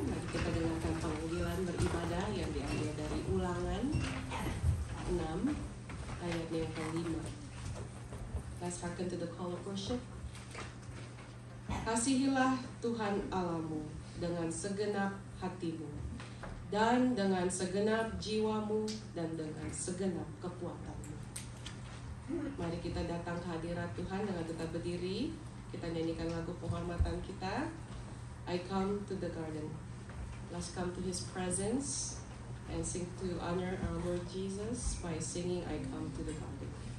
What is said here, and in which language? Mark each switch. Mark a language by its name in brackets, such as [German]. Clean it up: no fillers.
[Indonesian] Mari kita dengarkan panggilan beribadah yang diambil dari Ulangan 6 ayatnya yang ke-5. [English] Let's hearken to the call of worship. [Indonesian] Kasihilah Tuhan Allahmu dengan segenap hatimu dan dengan segenap jiwamu dan dengan segenap kekuatanmu. Mari kita datang ke hadirat Tuhan dengan tetap berdiri. Kita nyanyikan lagu penghormatan kita. I come to the garden. [English] Let's come to His presence and sing to honor our Lord Jesus by singing I come to the garden.